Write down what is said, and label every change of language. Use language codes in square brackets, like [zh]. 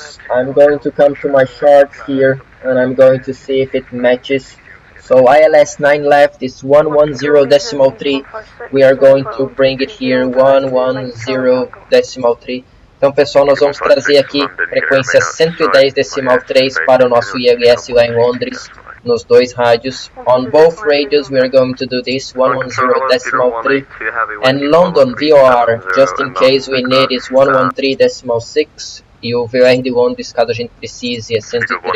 [en] I'm going to come to my charts here and I'm going to see if it matches. So ILS 9 left is 110.3. We are going to bring it here 110.3. [pt] Então, pessoal, nós vamos trazer aqui frequência 110.3 para o nosso ILS lá em Londres, nos 2 rádios. [en] On both radios, we are going to do this 110.3. And London VOR, just in case we need, is 113.6. [pt] e o VOR de Londres, caso a gente precise, é 113,6.